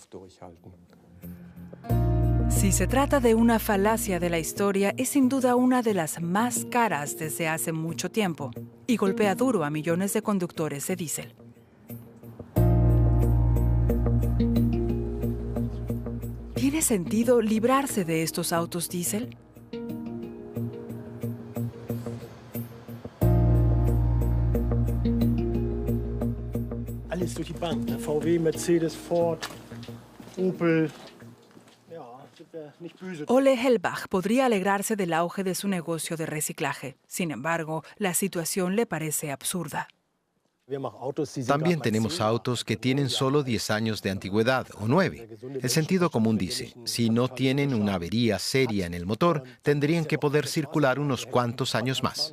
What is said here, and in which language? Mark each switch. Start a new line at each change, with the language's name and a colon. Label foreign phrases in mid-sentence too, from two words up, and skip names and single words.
Spanish: Si se trata de una falacia de la historia, es sin duda una de las más caras desde hace mucho tiempo y golpea duro a millones de conductores de diésel. ¿Tiene sentido librarse de estos autos diésel?
German: Alles durch die Bank, VW, Mercedes, Ford, Opel.
Spanish: Ole Hellbach podría alegrarse del auge de su negocio de reciclaje. Sin embargo, la situación le parece absurda. También tenemos autos que tienen solo 10 años de antigüedad o 9. El sentido común dice, si no tienen una avería seria en el motor, tendrían que poder circular unos cuantos años más.